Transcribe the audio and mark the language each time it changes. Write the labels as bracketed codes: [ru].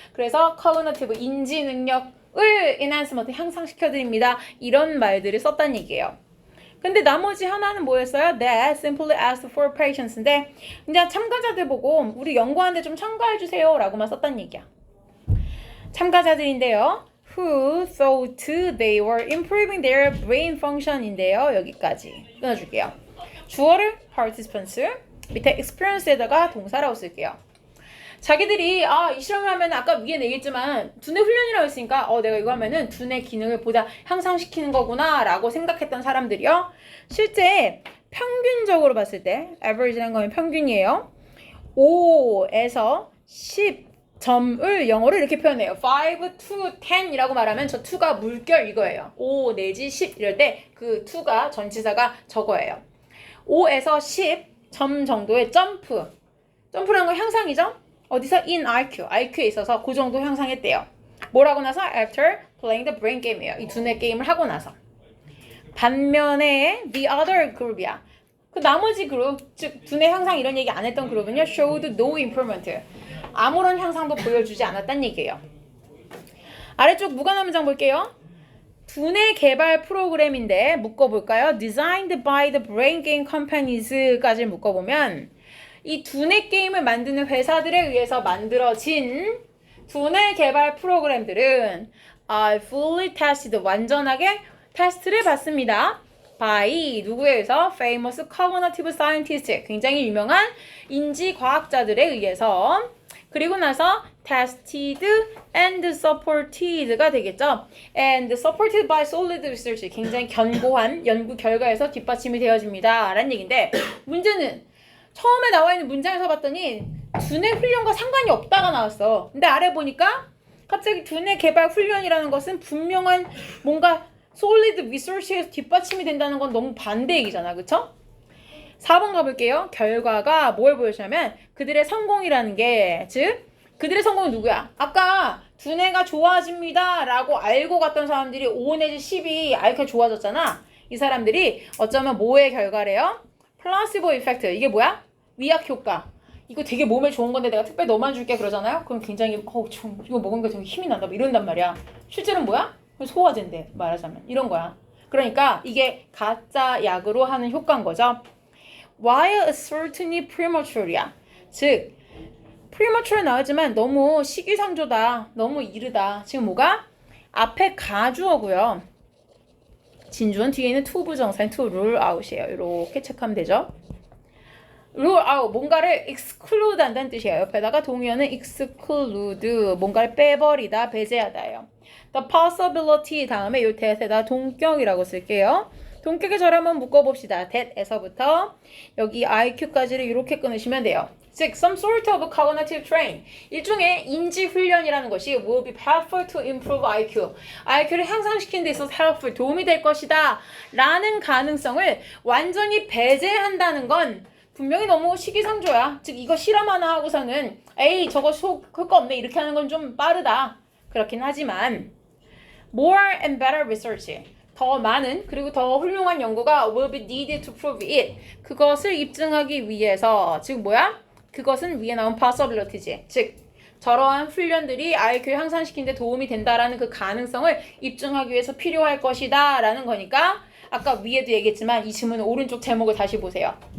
[ko] 그래서 cognitive, 인지 능력을 enhancement, 향상시켜드립니다. 이런 말들을 썼다는 얘기예요. 근데 나머지 하나는 뭐였어요? [en] That simply asked for patience [ko] 인데 그냥 참가자들 보고 우리 연구하는데 좀 참가해주세요 라고만 썼다는 얘기야. 참가자들인데요. [en] Who thought they were improving their brain function인데요. [ko] 여기까지 끊어줄게요. 주어를 participants, 밑에 experience에다가 동사라고 쓸게요. 자기들이 이 실험을 하면 아까 위에 얘기했지만 두뇌 훈련이라고 했으니까 내가 이거 하면은 두뇌 기능을 보다 향상시키는 거구나 라고 생각했던 사람들이요. 실제 평균적으로 봤을 때 average라는 거는 평균이에요. 5에서 10점을 영어로 이렇게 표현해요. 5 to 10이라고 말하면 저 2가 물결 이거예요. 5 내지 10 이럴 때 그 2가 전치사가 저거예요. 5에서 10점 정도의 점프라는 건 향상이죠? 어디서? in IQ에 있어서 그 정도 향상했대요. 뭐라고 나서? [en] after playing the brain game이에요. [ko] 이 두뇌 게임을 하고 나서. 반면에 [en] the other group이야. [ko] 그 나머지 그룹, 즉 두뇌 향상 이런 얘기 안 했던 그룹은요, [en] showed no improvement. [ko] 아무런 향상도 보여주지 않았다는 얘기예요. 아래쪽 무관한 문장 볼게요. 두뇌 개발 프로그램인데 묶어볼까요? [en] Designed by the brain game companies [ko] 까지 묶어보면 이 두뇌 게임을 만드는 회사들에 의해서 만들어진 두뇌 개발 프로그램들은 [en] fully tested, [ko] 완전하게 테스트를 받습니다. by 누구에 의해서? [en] famous cognitive scientist, [ko] 굉장히 유명한 인지과학자들에 의해서 그리고 나서 tested and supported가 되겠죠. [en] and supported by solid research. [ko] 굉장히 견고한 연구 결과에서 뒷받침이 되어집니다. 라는 얘기인데 문제는 처음에 나와 있는 문장에서 봤더니 두뇌 훈련과 상관이 없다가 나왔어. 근데 아래 보니까 갑자기 두뇌 개발 훈련이라는 것은 분명한 뭔가 [en] solid research [ko] 에서 뒷받침이 된다는 건 너무 반대 얘기잖아. 그쵸? 4번 가볼게요. 결과가 뭘 보여주냐면 그들의 성공이라는 게, 즉 그들의 성공은 누구야? 아까 두뇌가 좋아집니다 라고 알고 갔던 사람들이 5 내지 10이 IQ가 좋아졌잖아. 이 사람들이 어쩌면 뭐의 결과래요? 플라시보 이펙트. 이게 뭐야? 위약 효과. 이거 되게 몸에 좋은 건데 내가 특별히 너만 줄게 그러잖아요. 그럼 굉장히 이거 먹으니까 되게 힘이 난다 이런단 말이야. 실제로는 뭐야? 소화제인데 말하자면 이런 거야. 그러니까 이게 가짜 약으로 하는 효과인 거죠. [en] While a certainly premature야. [ko] 즉 premature 나오지만 너무 시기상조다. 너무 이르다. 지금 뭐가? 앞에 가주어고요. 진주어는 뒤에 있는 to 부정사인 to rule out이에요. 이렇게 체크하면 되죠. rule out, 뭔가를 exclude 한다는 뜻이에요. 옆에다가 동의어는 exclude, 뭔가를 빼버리다, 배제하다예요. the possibility 다음에 요 that에다 동격이라고 쓸게요. 동격의 절 한번 묶어봅시다. that에서부터 여기 IQ까지를 이렇게 끊으시면 돼요. [en] 즉, some sort of cognitive train. [ko] 일종의 인지 훈련이라는 것이 [en] will be helpful to improve IQ. [ko] IQ를 향상시키는 데 있어서 helpful, 도움이 될 것이다. 라는 가능성을 완전히 배제한다는 건 분명히 너무 시기상조야. 즉, 이거 실험 하나 하고서는 에이, 저거 효과 없네. 이렇게 하는 건 좀 빠르다. 그렇긴 하지만 [en] more and better research. [ko] 더 많은 그리고 더 훌륭한 연구가 [en] will be needed to prove it. [ko] 그것을 입증하기 위해서, 즉 뭐야? 그것은 위에 나온 possibility지. 즉 저러한 훈련들이 IQ를 향상시키는 데 도움이 된다라는 그 가능성을 입증하기 위해서 필요할 것이다 라는 거니까 아까 위에도 얘기했지만 이 질문의 오른쪽 제목을 다시 보세요.